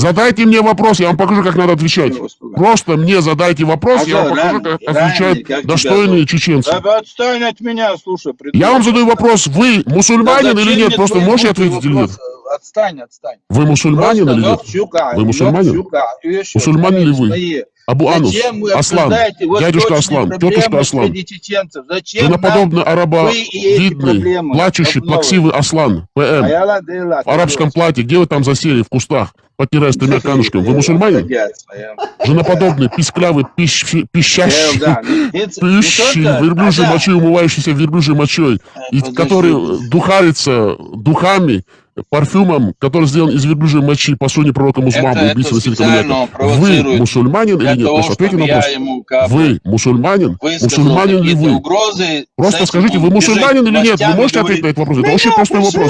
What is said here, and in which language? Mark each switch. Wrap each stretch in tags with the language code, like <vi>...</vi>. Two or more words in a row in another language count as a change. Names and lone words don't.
<ru>Задайте мне вопрос, я вам покажу, как надо отвечать. Просто мне задайте вопрос, я вам покажу, как отвечают достойные чеченцы. Отстань от меня, слушай. Я вам задаю вопрос, вы мусульманин или нет? Просто можете ответить или нет? Отстань. Вы мусульманин или нет? Вы мусульманин? Мусульманин ли вы? Абу Анус, Аслан, дядюшка Аслан, тетушка Аслан. Женоподобный арабовидный, плачущий, плаксивый Аслан, ПМ, в арабском платье. Где вы там засели? В кустах, подтирая с тремя камешками. Вы мусульманин? Женоподобный, писклявый, пищащий, верблюжьей мочой, умывающийся верблюжьей мочой, и который духарится духами, парфюмом, который сделан из верблюжьей мочи по суне пророка Мусмама, убийцы Насилия Каманяка. Вы мусульманин или нет? Просто ответьте на вопрос. Вы мусульманин? Мусульманин ли вы? Просто скажите, вы мусульманин или нет? Вы можете ответить на этот вопрос? Это очень простой вопрос.</ru>